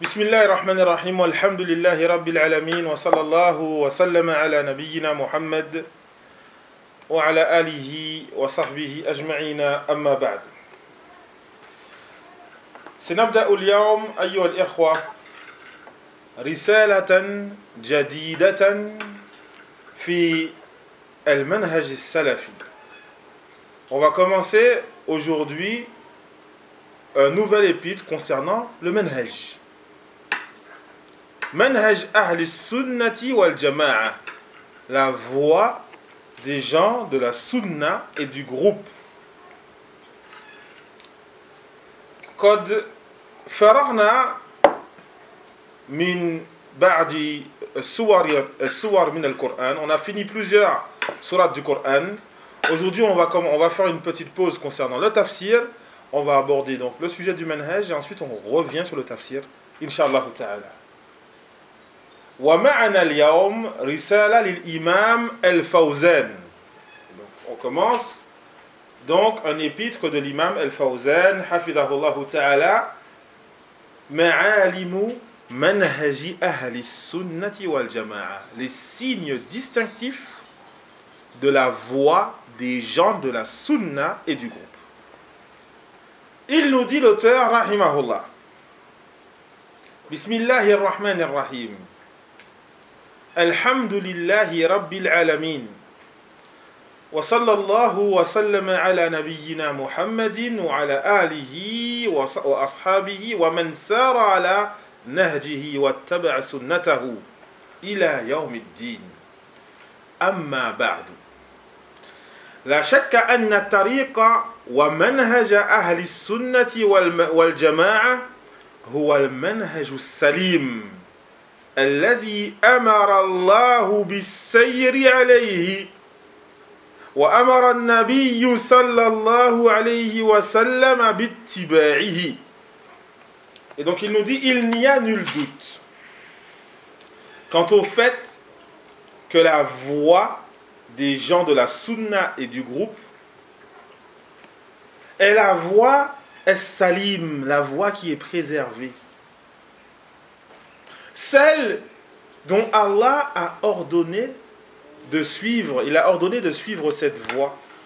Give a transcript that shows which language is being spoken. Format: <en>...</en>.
<ar>بسم الله الرحمن الرحيم والحمد لله رب العالمين وصلى الله وسلم على نبينا محمد وعلى آله وصحبه أجمعين أما بعد سنبدأ اليوم أيها الإخوة رسالة جديدة في المنهج السلفي.</ar> <fr>On va commencer aujourd'hui un nouvel épître concernant le manhaj.</fr> <ar>Manhaj Ahl Sunnati wal Jama'a,</ar> <fr>la voie des gens de la Sunna et du groupe.</fr> <ar>Qad faraghna min ba'di suwar min al-Qur'an.</ar> <fr>On a fini plusieurs sourates du Coran. Aujourd'hui, on va faire une petite pause concernant le tafsir. On va aborder donc le sujet du manhaj et ensuite on revient sur le tafsir, inshallah ta'ala.</fr> <ar>ومعنا اليوم رسالة للإمام الفوزان.</ar> <fr>Donc, on commence donc un épître de l'imam الفوزان</fr> <ar>حفظه الله تعالى معالم منهج أهل السنة والجماعة,</ar> <fr>les signes distinctifs de la voix des gens de la Sunna et du groupe. Il nous dit l'auteur</fr> <ar>رحمه الله بسم الله الرحمن الرحيم الحمد لله رب العالمين وصلى الله وسلم على نبينا محمد وعلى آله وأصحابه ومن سار على نهجه واتبع سنته إلى يوم الدين أما بعد لا شك أن الطريق ومنهج أهل السنة والجماعة هو المنهج السليم الذي أمر الله بالسير عليه وأمر النبي صلى الله عليه وسلم باتباعه.</ar> <fr>Et donc il nous dit, il n'y a nul doute quant au fait que la voix des gens de la Sunna et du groupe est la voix es-salim, la voix qui est préservée, celle dont Allah a ordonné de suivre, il a ordonné de suivre cette voie.</fr>